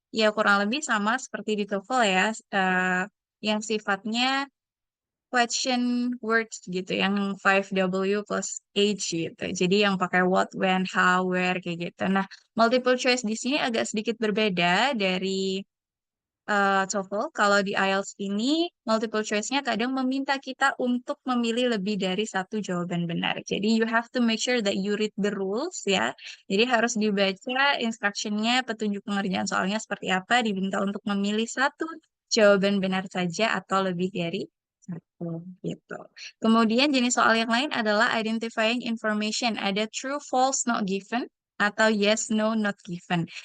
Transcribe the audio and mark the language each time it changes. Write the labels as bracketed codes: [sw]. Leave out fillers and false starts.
[id] Ya kurang lebih sama seperti di TOEFL ya, yang sifatnya question words gitu yang 5W plus H gitu. Jadi yang pakai what, when, how, where kayak gitu. Nah, multiple choice di sini agak sedikit berbeda dari TOEFL, kalau di IELTS ini multiple choice-nya kadang meminta kita untuk memilih lebih dari satu jawaban benar. [en] Jadi you have to make sure that you read the rules ya. [id] Jadi harus dibaca instruction-nya, petunjuk pengerjaan soalnya seperti apa, diminta untuk memilih satu jawaban benar saja atau lebih dari satu gitu. Kemudian jenis soal yang lain adalah identifying information. Ada true, false, not given atau yes, no, not given.